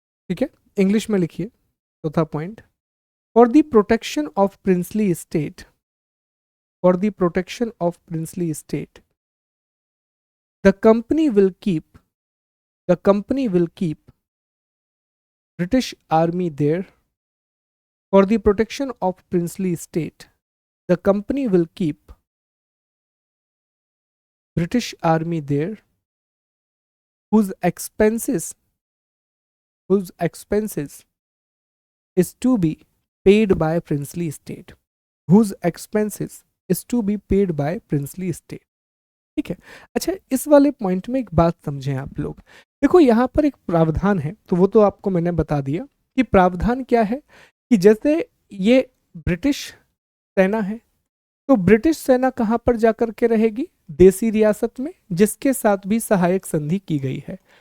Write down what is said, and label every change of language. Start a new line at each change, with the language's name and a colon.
Hindi: ठीक है, इंग्लिश में लिखिए चौथा point.
English: For the protection of princely state, for the protection of princely state the company will keep the company will keep British army there. For the protection of princely state the company will keep British army there whose expenses whose expenses is to be paid by princely state, whose expenses is to be paid by princely state।
Hindi: ठीक है। अच्छा, इस वाले point में एक बात समझें आप लोग। देखो यहाँ पर एक प्रावधान है, तो वो तो आपको मैंने बता दिया कि प्रावधान क्या है, कि जैसे ये ब्रिटिश सेना है, तो ब्रिटिश सेना कहाँ पर जाकर के रहेगी, देसी रियासत में, जिसके साथ भी सहायक संधि की गई है।